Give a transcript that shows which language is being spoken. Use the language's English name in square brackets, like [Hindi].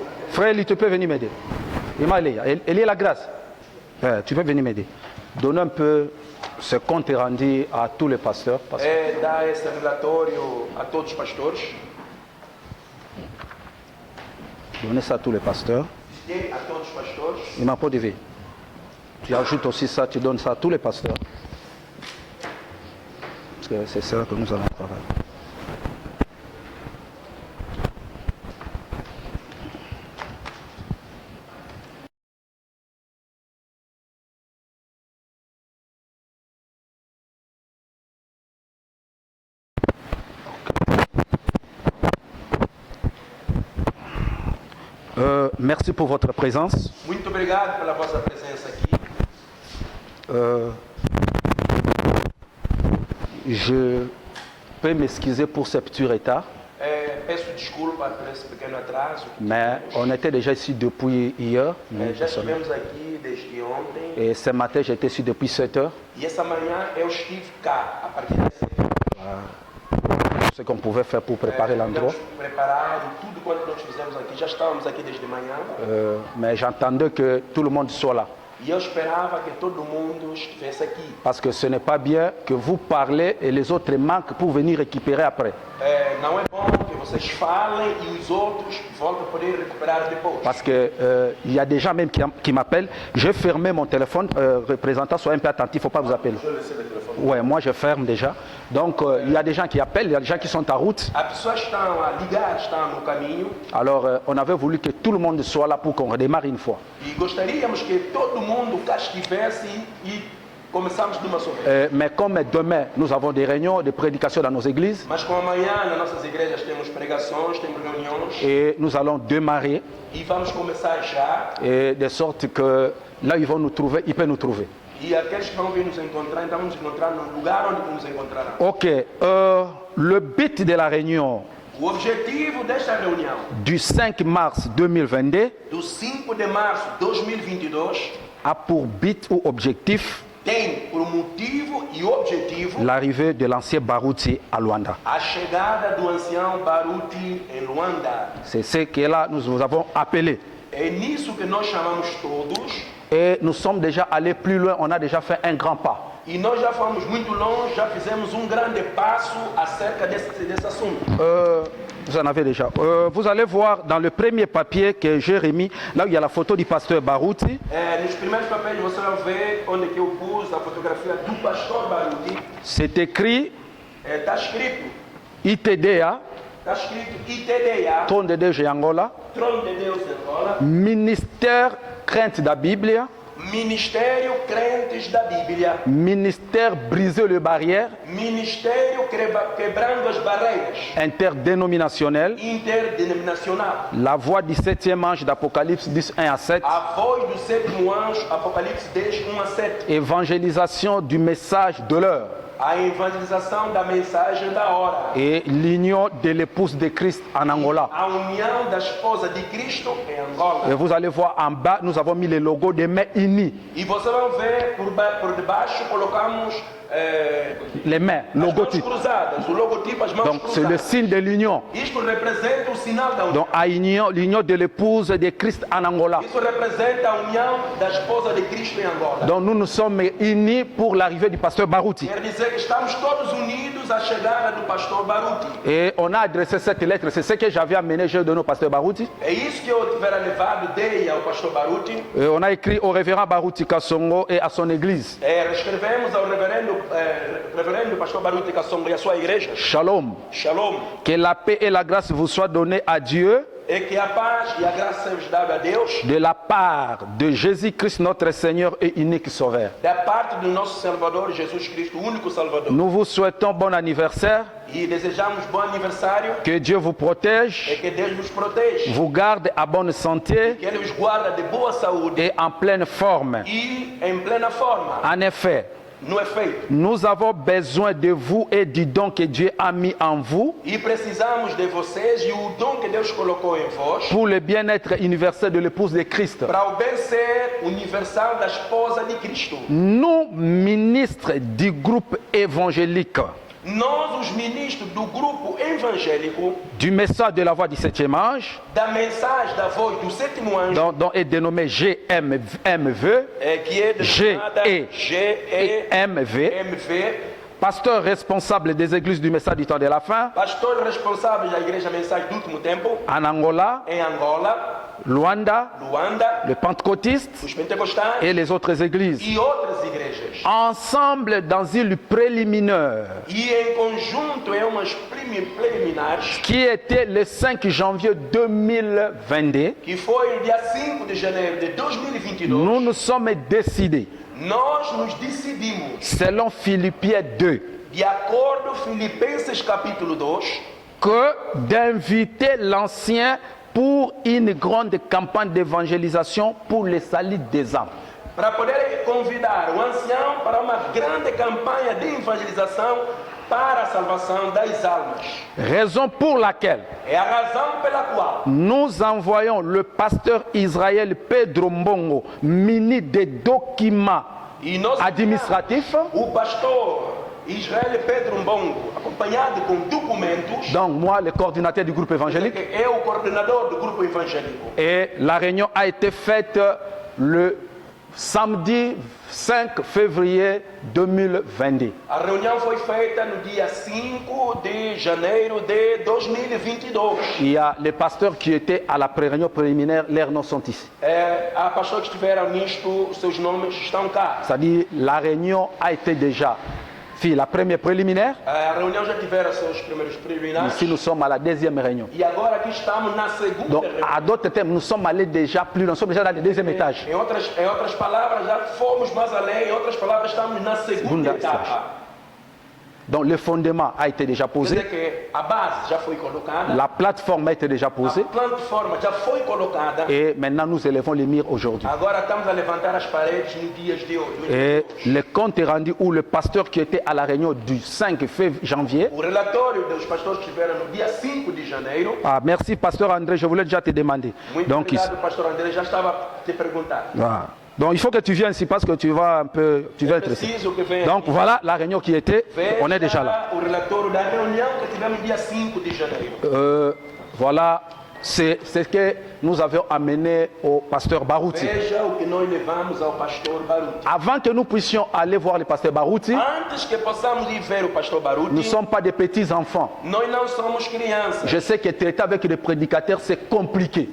[French] Frère, tu peux venir m'aider. Il est la grâce. Tu peux venir m'aider. Donne un peu ce compte rendu à tous les pasteurs. [Portuguese] Dá esse relatório a todos os pastores. [French] Donnez ça à tous les pasteurs. [Portuguese] Dê a todos os pastores. [French] Il m'a pas dit. Tu ajoutes aussi ça, tu donnes ça à tous les pasteurs. Parce que c'est ça que nous allons travailler. Merci pour votre présence. [Portuguese] Muito obrigado pela vossa presença aqui. [French] Je peux m'excuser pour ce petit retard, [Portuguese] Peço desculpa por esse pequeno atraso. [French] mais on était déjà ici depuis hier. [Portuguese] Já estivemos aqui desde ontem. [French] Et ce matin, j'étais ici depuis 7 heures. [Portuguese] E essa manhã eu estive cá, a partir das 7 [French] Ce qu'on pouvait faire pour préparer l'endroit. [Portuguese] Preparar e tudo quanto nós fizemos aqui. Já estávamos aqui desde manhã. [French] Mais j'entendais que tout le monde soit là. [Portuguese] E eu esperava que todo mundo estivesse aqui. [French] Parce que ce n'est pas bien que vous parlez et les autres manquent pour venir récupérer après. [Portuguese] Não é bom que vocês falem e os outros voltem a poder recuperar depois. [French] Parce que il y a des gens même qui m'appellent. J'ai fermé mon téléphone. Représentant, soyez un peu attentif, il ne faut pas vous appeler. Ouais, moi je ferme déjà. Donc il y a des gens qui appellent, il y a des gens qui sont en route. [Portuguese] As pessoas estão a ligar, estão no caminho. [French] Alors on avait voulu que tout le monde soit là pour qu'on redémarre une fois. [Portuguese] E gostaríamos que todo mundo cá estivesse e começamos de uma só vez. [French] Mais comme demain nous avons des réunions, des prédications dans nos églises. [Portuguese] Mas como amanhã nas nossas igrejas temos pregações, temos reuniões. [French] Et nous allons démarrer. [Portuguese] E vamos começar já. [French] Et de sorte que là ils vont nous trouver, ils peuvent nous trouver. [Portuguese] E aqueles que vão vir nos encontrar, então vamos nos encontrar no lugar onde nos encontrarão. [French] Ok, le but de la réunion [Portuguese] O objetivo desta reunião [French] du 5 mars 2022 [Portuguese] do 5 de março de 2022 [French] a pour but ou objectif [Portuguese] tem por motivo e objetivo [French] l'arrivée de l'ancien Baruti à Luanda. [Portuguese] a chegada do ancião Baruti em Luanda. [French] C'est ce que là nous avons appelé. [Portuguese] É nisso que nós chamamos todos. [French] Et nous sommes déjà allés plus loin, on a déjà fait un grand pas. [Portuguese] E nós já fomos muito longe, já fizemos grande passo acerca desse assunto. [French] Vous en avez déjà. Vous allez voir dans le premier papier que j'ai remis, là où il y a la photo du pasteur Baruti. [Portuguese] Nos primeiros papéis você vai ver onde que eu pus a fotografia do pastor Baruti. [French] C'est écrit [Portuguese] Está escrito [French] ITDA, [Portuguese] ITDA, [French] Trône de Deus de Angola, [Portuguese] Trono de Deus de Angola, [French] Ministère Crainte da Bíblia, [Portuguese] Ministério Crentes da Bíblia, [French] Ministère Briser les Barrières, [Portuguese] Ministério Quebrando as Barreiras, [French] Interdénominationnel, [Portuguese] Interdenominacional, [French] La Voix du 7e ange d'Apocalypse 10, 1 à 7, [Portuguese] a voz do sétimo anjo, Apocalipse 10, 1 a 7, [French] Évangélisation du message de l'heure [Portuguese] a evangelização da mensagem da hora, [French] et l'union de l'épouse de Christ en Angola. [Portuguese] a união da esposa de Cristo em [French] Et [Portuguese] Angola. [French] vous allez voir en bas, nous avons mis le logo des mains unies. [Portuguese] E você vai ver por debaixo colocamos [French] Les mains, [Portuguese] as mãos [French] logotype. [Portuguese] cruzadas, o logotipo, as mãos [French] Donc c'est le [Portuguese] cruzadas. [French] signe de l'union. [Portuguese] Isto representa o sinal da união. [French] Donc à l'union de l'épouse de Christ en Angola. [Portuguese] Isso representa a união da esposa de Cristo em Angola. [French] Donc nous nous sommes unis pour l'arrivée du pasteur Baruti. [Portuguese] Quer dizer que estamos todos unidos à chegada do pastor Baruti. [French] Et on a adressé cette lettre, c'est ce que j'avais amené, j'ai donné au pasteur Baruti. [Portuguese] É isso que eu tivera levado, dei ao pastor Baruti. [French] Et on a écrit au révérend Baruti Kassongo et à son église. [Portuguese] Escrevemos ao reverendo pastor Baruti Kassongo e a sua igreja. [French] Shalom. [Portuguese] Shalom. [French] Que la paix et la grâce vous soient données à Dieu [Portuguese] E que a paz e a graça seja dada a Deus [French] de la part de Jésus-Christ notre Seigneur et unique Sauveur. [Portuguese] da parte do nosso Salvador Jesus Cristo, o único Salvador. [French] Nous vous souhaitons bon anniversaire, [Portuguese] E desejamos bom aniversário [French] que Dieu vous [Portuguese] e [French] protège, [Portuguese] que Deus nos proteja. [French] vous garde à bonne santé [Portuguese] Que Ele os guarda de boa saúde [French] et en pleine forme. [Portuguese] e em plena forma. [French] En effet, [Portuguese] No efeito. [French] nous avons besoin de vous et du don que Dieu a mis en vous [Portuguese] E precisamos de vocês e o dom que Deus colocou em vós [French] pour le bien-être universel de l'épouse de Christ. [Portuguese] para o bem ser universal da esposa de Cristo. [French] Nous, ministres du groupe évangélique [Portuguese] Nós, os ministros do grupo evangélico, [French] du message de la voix du 7e ange, [Portuguese] da mensagem da voz do sétimo anjo, [French] dont est dénommé GMV, [Portuguese] que é denominada [French] et [Portuguese] GEMV, [French] MV, pasteur responsable des églises du message du temps de la fin, [Portuguese] pastor responsável da igreja Mensagem do Último Tempo, [French] en Angola, [Portuguese] em Angola, [French] Luanda, [Portuguese] Luanda, [French] les pentecôtistes [Portuguese] os pentecostais [French] et les autres églises. [Portuguese] e outras igrejas. [French] Ensemble dans une préliminaire [Portuguese] E em conjunto em umas preliminares, [French] qui était le 5 janvier 2022, [Portuguese] que foi no dia 5 de janeiro de 2022, [French] nous nous sommes décidés, [Portuguese] nós nos decidimos, [French] selon Philippiens 2, [Portuguese] de acordo com Filipenses capítulo 2, [French] que d'inviter l'ancien pour une grande campagne d'évangélisation pour le salut des âmes. [Portuguese] para poder convidar o ancião para uma grande campanha de evangelização para a salvação das almas. [French] Raison pour laquelle [Portuguese] É a razão pela qual [French] nous envoyons le pasteur Israël Pedro Mbongo, muni de documents [Portuguese] e nós [French] administratifs. [Portuguese] o pastor Israel Pedro Mbongo, acompanhado com documentos, [French] Donc moi, le coordinateur du groupe évangélique. [Portuguese] que é o coordenador do grupo evangélico. [French] Et la réunion a été faite le samedi 5 février 2022. [Portuguese] A reunião foi feita no dia 5 de janeiro de 2022. [French] Il y a les pasteurs qui étaient à la réunion préliminaire, leurs noms sont ici. [Portuguese] Há pastores que estiveram nisto, seus nomes estão cá. [French] C'est-à-dire la réunion a été déjà faite, la première préliminaire. [Portuguese] A reunião já tiveram seus primeiros preliminares. [French] Ici, nous sommes à la deuxième réunion. [Portuguese] E agora aqui estamos na segunda [French] Donc, [Portuguese] reunião. [French] à d'autres termes, nous sommes allés déjà plus, nous sommes déjà dans le deuxième étage. [Portuguese] Em outras palavras, já fomos mais além. Em outras palavras, estamos na segunda Segunda etapa. [French] Donc, le fondement a été déjà [Portuguese] Quer [French] posé, [Portuguese] dizer que a base já foi colocada, [French] la plateforme a été déjà [Portuguese] a [French] posée, [Portuguese] plataforma já foi colocada. [French] et maintenant nous élevons les murs aujourd'hui. [Portuguese] Agora estamos a levantar as paredes nos dias de hoje. [French] Et le compte est rendu où le pasteur qui était à la réunion du 5 janvier. [Portuguese] O relatório dos pastores que estiveram no dia 5 de janeiro. [French] Ah, merci pasteur André, je voulais déjà te demander. [Portuguese] Muito [French] Donc, [Portuguese] obrigado, pastor André. Já estava a te perguntar. [French] donc il faut que tu viennes ici parce que tu vas un peu, tu vas être ici. [Portuguese] Preciso que venha. [French] Donc voilà la réunion qui était, on est déjà là. [Portuguese] O relatório da reunião que tivemos no dia 5 de janeiro. [French] Voilà, c'est ce que nous avions amené au pasteur Barouti. [Portuguese] Veja o que nós levamos ao pastor Baruti. [French] Avant que nous puissions aller voir le pasteur Barouti, [Portuguese] Antes que possamos ir ver o pastor Baruti, [French] nous ne sommes pas des petits enfants. [Portuguese] nós não somos crianças. [French] Je sais que traiter avec les prédicateurs, c'est compliqué.